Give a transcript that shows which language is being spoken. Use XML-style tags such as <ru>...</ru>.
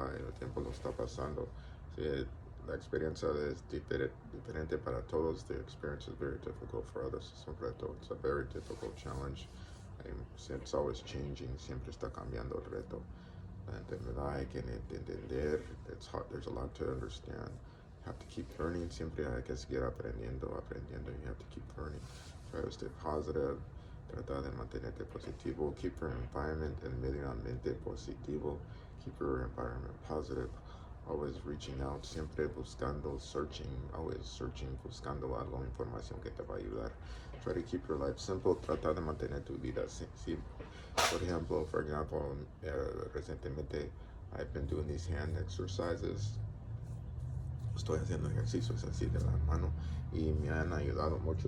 <es>El tiempo nos está pasando. Sí, la experiencia es diferente para todos.</es> <en>The experience is very difficult for others.</en> <es>Es un reto.</es> <en>It's a very difficult challenge. It's always changing.</en> <es>Siempre está cambiando el reto. La enfermedad hay que entender.</es> <en>It's hard. There's a lot to understand. You have to keep learning.</en> <es>Siempre hay que seguir aprendiendo.</es> <en>You have to keep learning. Try to stay positive.</en> <es>Trata de mantenerte positivo.</es> <en>Keep your environment and</en> <es>medio ambiente positivo.</es> <en>Keep your environment positive. Always reaching out,</en> <es>siempre buscando,</es> <en>searching, always searching,</en> <es>buscando algo, información que te va a ayudar.</es> <en>Try to keep your life simple.</en> <es>Trata de mantener tu vida simple.</es> <en>For example,</en> <es>recientemente</es> <en>I've been doing these hand exercises.</en> <es>Estoy haciendo ejercicios así de la mano y me han ayudado mucho.</es>